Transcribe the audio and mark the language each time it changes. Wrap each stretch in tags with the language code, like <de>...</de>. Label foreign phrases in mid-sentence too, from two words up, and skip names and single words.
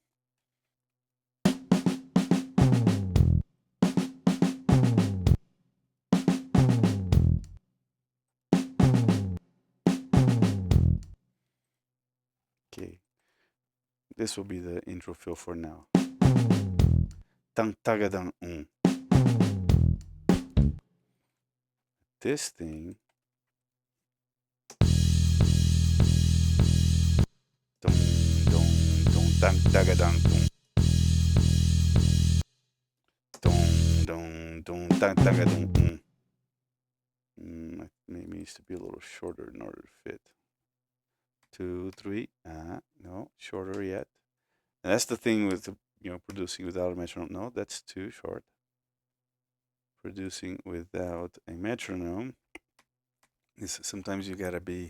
<en>Okay. This will be the intro fill for now. Dang tagadang This thing. Dong dong dong dang tagadang dong dong dong dang tagadang Maybe needs to be a little shorter in order to fit. 2, 3. No, shorter yet. And that's the thing with producing without a metronome. No, that's too short. Producing without a metronome is sometimes you gotta be.</en>